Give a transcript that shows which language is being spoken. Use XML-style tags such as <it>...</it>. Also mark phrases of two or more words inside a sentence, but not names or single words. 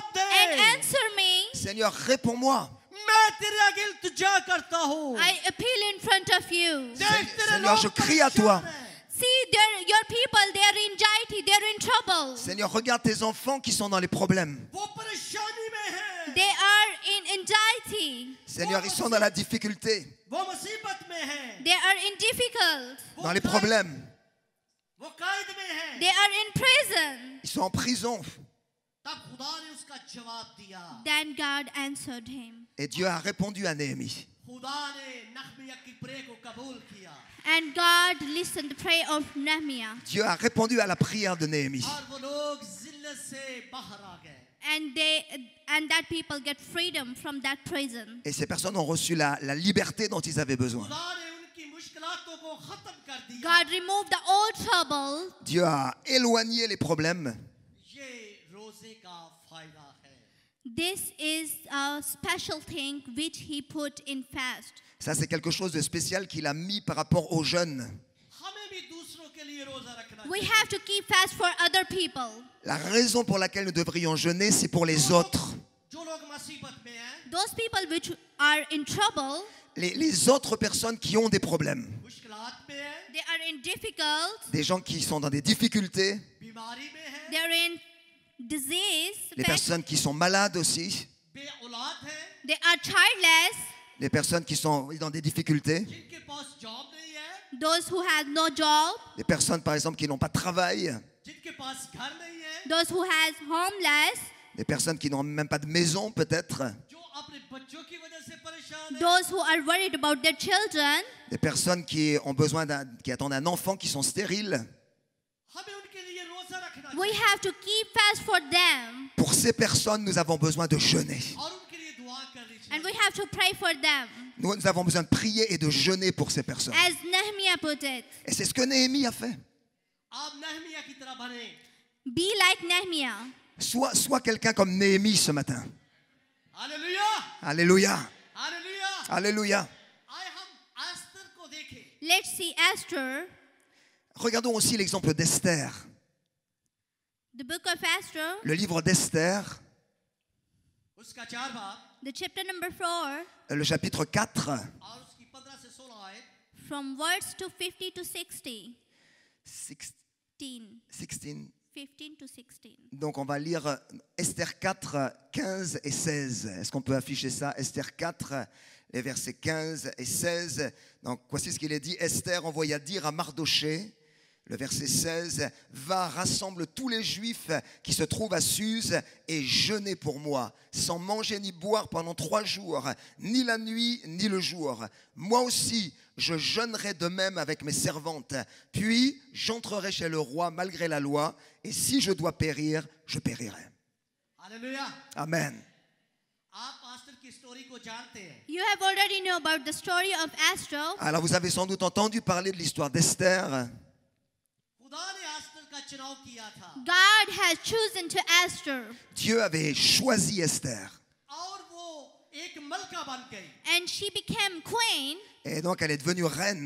<en>and दे answer me.</en> <fr>Seigneur, réponds-moi.</fr> <ur>میں تیرے آگے التجا کرتا ہوں</ur> <en>I appeal in front of you.</en> <ur>دیکھ تیرے</ur> <fr>Seigneur,</fr> <ur>लोग</ur> <fr>je crie à toi.</fr> <ur>پریشان ہیں.</ur> <en>See, your people, they are in anxiety, they are in trouble.</en> <fr>Seigneur, regarde tes enfants qui sont dans les problèmes.</fr> <ur>وہ پریشانی میں ہیں</ur> <en>They are in anxiety.</en> <fr>Seigneur, ils sont dans la difficulté,</fr> <ur>وہ مصیبت میں ہیں</ur> <en>They are in difficult.</en> <ur>वो</ur> <fr>dans les</fr> <ur>कैद-</ur> <fr>problèmes.</fr> <ur>وہ قید میں ہیں</ur> <en>They are in prison.</en> <fr>Ils sont en prison.</fr> <ur>تب خدا نے اس کا جواب دیا</ur> <en>Then God answered him.</en> <fr>Et Dieu a répondu à Néhémie.</fr> <ur>خدا نے نحمیاہ کی پرے کو قبول کیا</ur> <en>And God listened to the prayer of Nehemiah.</en> <fr>Dieu a répondu à la prière de Néhémie.</fr> <ur>اور وہ لوگ ذلت سے باہر آ گئے</ur> <en>And that people get freedom from that prison.</en> <fr>Et ces personnes ont reçu la liberté dont ils avaient besoin.</fr> <ur>خدا نے ان کی مشکلاتوں کو ختم کر دیا</ur> <en>God removed the old trouble.</en> <fr>Dieu a éloigné les problèmes.</fr> <ur>یہ روزے کا فائدہ ہے</ur> <en>This is a special thing which he put in fast.</en> <fr>Ça, c'est quelque chose de spécial qu'il a mis par rapport aux jeunes.</fr> <ur>ہمیں بھی دوسروں کے لیے روزہ رکھنا</ur> <en>We</en> <ur>चाहिए</ur> <en>have to keep fast for other people.</en> <fr>La raison pour laquelle nous devrions jeûner, c'est pour les autres.</fr> <ur>جو لوگ مصیبت میں ہیں</ur> <en>Those people which are in trouble,</en> <fr>Les autres personnes qui ont des problèmes.</fr> <ur>مشکلات میں ہیں</ur> <en>they are in difficult,</en> <fr>Des gens qui sont dans des difficultés.</fr> <ur>بیماری میں ہیں</ur> <en>they are in disease,</en> <fr>Les personnes qui sont malades aussi.</fr> <ur>بے اولاد ہیں</ur> <en>they are childless,</en> <fr>Les personnes qui sont dans des difficultés.</fr> <ur>جن کے پاس جاب نہیں ہے</ur> <en>those who have no job,</en> <fr>Les personnes, par exemple, qui n'ont pas de travail.</fr> <ur>جن کے پاس گھر نہیں ہے</ur> <en>those who has homeless,</en> <fr>Les personnes qui n'ont même pas de maison, peut-être.</fr> <ur>جو اپنے بچوں کی وجہ سے پریشان ہیں</ur> <en>those who are worried about their children.</en> <fr>Des personnes qui ont besoin qui attendent un enfant, qui sont stériles.</fr> <ur>ہمیں ان کے لیے روزہ رکھنا</ur> <en>We</en> <ur>चाहिए</ur> <en>have to keep fast for them,</en> <fr>Pour ces personnes, nous avons besoin de jeûner.</fr> <ur>اور ان کے لیے دعا کرنی</ur> <en>and we</en> <ur>चाहिए</ur> <en>have to pray for them,</en> <fr>Nous avons besoin de prier et de jeûner pour ces personnes.</fr> <en>as Nehemiah put it.</en> <fr>Et c'est ce que Néhémie a fait.</fr> <ur>آپ نحمیاہ کی طرح بنے</ur> <en>Be like Nehemiah.</en> <fr>Sois quelqu'un comme Néhémie ce matin.</fr> <ur>हालेलुया</ur> <fr>Alléluia.</fr> <ur>हालेलुया</ur> <fr>Alléluia.</fr> <ur>آئے ہم آستر کو دیکھیں</ur> <en>Let's see Esther,</en> <fr>Regardons aussi l'exemple d'Esther.</fr> <en>the book of Esther,</en> <fr>Le livre d'Esther,</fr> <ur>اس کا 4 بھاگ</ur> <en>the chapter number 4,</en> <fr>le chapitre 4,</fr> <ur>اور اس کی 15 سے 16 آیت</ur> <en>from verse to 50 to 16. 16. 15 to 16.</en> <fr>Donc on va lire Esther 4, 15 et 16. Est-ce qu'on peut afficher ça? Esther 4, les versets 15 et 16. Donc voici ce qu'il est dit. Esther envoya dire à Mardoché, le verset 16, « Va, rassemble tous les Juifs qui se trouvent à Suse et jeûnez pour moi, sans manger ni boire pendant 3 jours, ni la nuit ni le jour. Moi aussi, je jeûnerai de même avec mes servantes. Puis j'entrerai chez le roi malgré la loi, et si je dois périr, je périrai.</fr> <ur>हालेलुया</ur> <en>Amen.</en> <ur>آپ آستر کی سٹوری کو جانتے ہیں</ur> <en>You have already know about the story of Esther.</en> <fr>Alors vous avez sans doute entendu parler de l'histoire d'Esther.</fr> <ur>خدا نے آستر کا چناؤ کیا تھا</ur> <en>God has chosen to Esther,</en> <fr>Dieu avait choisi Esther.</fr> <ur>اور وہ ایک ملکہ بن گئی</ur> <en>and she became queen.</en> <fr>Et donc elle est devenue reine.</fr>